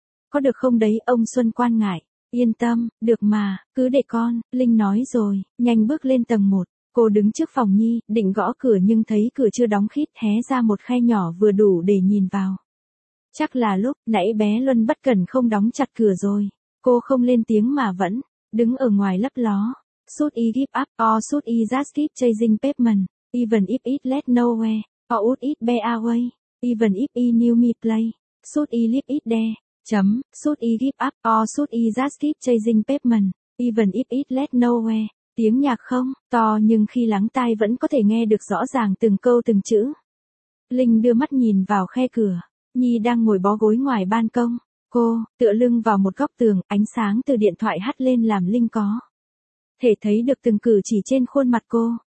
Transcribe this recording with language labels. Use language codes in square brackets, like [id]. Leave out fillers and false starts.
[vi] Có được không đấy, ông Xuân quan ngại. Yên tâm, được mà, cứ để con, Linh nói rồi, nhanh bước lên tầng 1. Cô đứng trước phòng Nhi, định gõ cửa nhưng thấy cửa chưa đóng khít, hé ra một khe nhỏ vừa đủ để nhìn vào. Chắc là lúc nãy bé Luân bất cẩn không đóng chặt cửa rồi. Cô không lên tiếng mà vẫn đứng ở ngoài lấp ló. [en] Should I give up or should I just keep chasing pavement, even if it led nowhere, or would it be our way, even if he knew me play, should I leave it there, chấm, should I give up or should I just keep chasing pavement, even if it led nowhere. [vi] Tiếng nhạc không to nhưng khi lắng tai vẫn có thể nghe được rõ ràng từng câu từng chữ. Linh đưa mắt nhìn vào khe cửa, Nhi đang ngồi bó gối ngoài ban công. Cô, tựa lưng vào một góc tường, ánh sáng từ điện thoại hắt lên làm Linh có thể thấy được từng cử chỉ trên khuôn mặt cô.